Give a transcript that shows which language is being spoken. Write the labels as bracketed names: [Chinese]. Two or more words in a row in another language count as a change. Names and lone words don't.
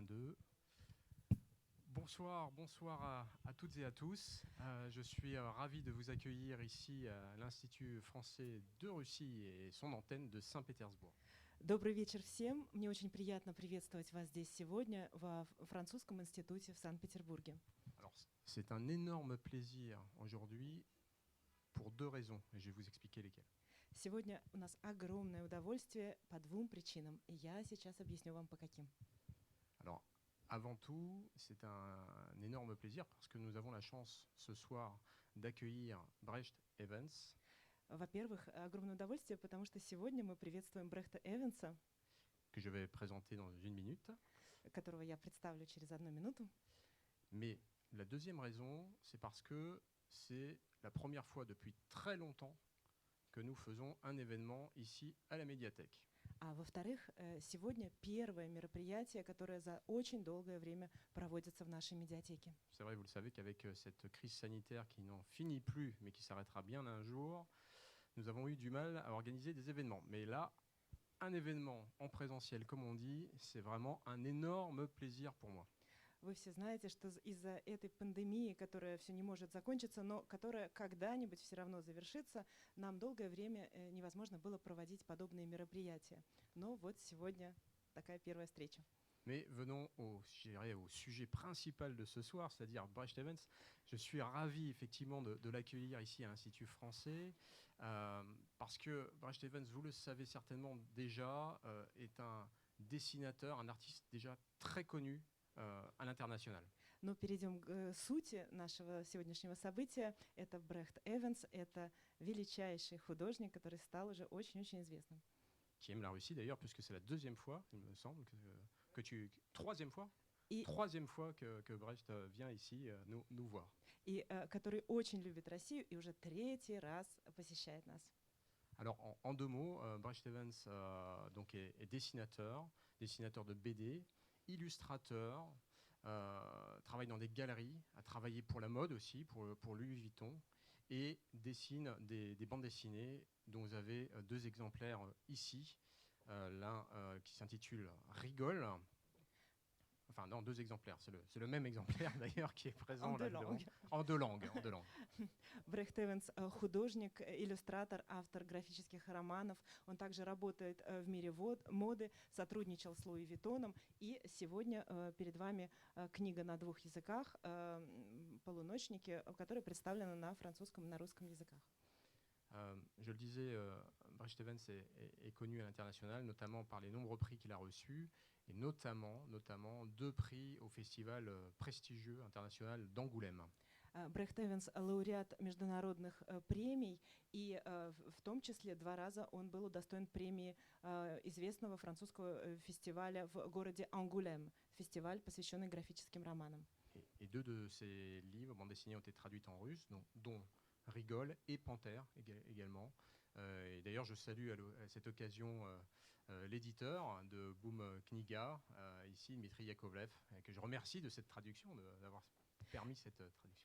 [French] 2. Bonsoir à toutes et à tous. Je suis ravi de vous accueillir ici à l'Institut français de Russie et son antenne de Saint-Pétersbourg. [Russian] Добрый вечер всем. Мне очень приятно приветствовать вас здесь сегодня во Французском институте в Санкт-Петербурге. [French] Alors, c'est un énorme plaisir aujourd'hui pour deux raisons, et je vais vous expliquer lesquelles. [Russian] Сегодня у нас огромное удовольствие по двум причинам, и я сейчас объясню вам по каким. [French] Alors, avant tout, c'est un énorme plaisir parce que nous avons la chance ce soir d'accueillir Brecht Evans. [Russian] Во-первых, огромное удовольствие, потому что сегодня мы приветствуем Брехта Эванса, [French] Que je vais présenter dans une minute. [Russian] которого я представлю через 1 минуту. [French] Mais la deuxième raison, c'est parce que c'est la première fois depuis très longtemps que nous faisons un événement ici à la médiathèque. [Russian] А во-вторых, сегодня первое мероприятие, которое за очень долгое время проводится в нашей médiathèque. [French] C'est vrai, vous le savez qu'avec cette crise sanitaire qui n'en finit plus, mais qui s'arrêtera bien un jour, nous avons eu du mal à organiser des événements. Mais là, un événement en présentiel, comme on dit, c'est vraiment un énorme plaisir pour moi. [Russian] Вы все знаете, что из-за этой пандемии, которая все не может закончиться, но которая когда-нибудь все равно завершится, нам долгое время невозможно было проводить подобные мероприятия. Но вот сегодня такая первая встреча. [French] Mais venons au sujet principal de ce soir, c'est-à-dire Brecht Evans. Je suis ravi effectivement de l'accueillir ici à l'Institut français, parce que Brecht Evans, vous le savez certainement déjà, est un dessinateur, un artiste déjà très connu à l'international. [Russian] Но перейдем к сути нашего сегодняшнего события. Это Брехт Эванс, это величайший художник, который стал уже очень-очень известным. [French] Qui aime la Russie d'ailleurs, puisque c'est la deuxième fois, il me semble, troisième fois que Brecht vient ici nous voir. [Russian] И который очень любит Россию и уже 3-й раз посещает нас. [French] Alors, en 2 mots, Brecht Evans donc est dessinateur de BD, illustrateur, travaille dans des galeries, a travaillé pour la mode aussi, pour Louis Vuitton, et dessine des bandes dessinées dont vous avez 2 exemplaires ici. L'un qui s'intitule Rigole. Enfin, non, 2 exemplaires. C'est le même exemplaire d'ailleurs qui est présent là devant. En deux langues. [Russian] Брехт Эванс художник, иллюстратор, автор графических романов. Он также работает в мире моды, сотрудничал с Луи Виттоном. И сегодня перед вами книга на 2 языках «Полуночники», которая представлена на французском и на русском языках. [French] Je le disais, Brecht Evans est connu à l'international, notamment par les nombreux prix qu'il a reçus, et notamment 2 prix au festival prestigieux international d'Angoulême. [Russian] Брехт Эванс лауреат международных премий, и в том числе 2 раза он был удостоен премии известного французского фестиваля в городе Ангулем, фестиваль, посвященный графическим романам. [French] Et 2 de ses livres, bandes dessinées, ont été traduites en russe, dont Rigole et Panthère également. Et d'ailleurs, je salue à cette occasion l'éditeur de Boom Kniga, ici, Dmitri Yakovlev, que je remercie de cette traduction, d'avoir permis cette traduction.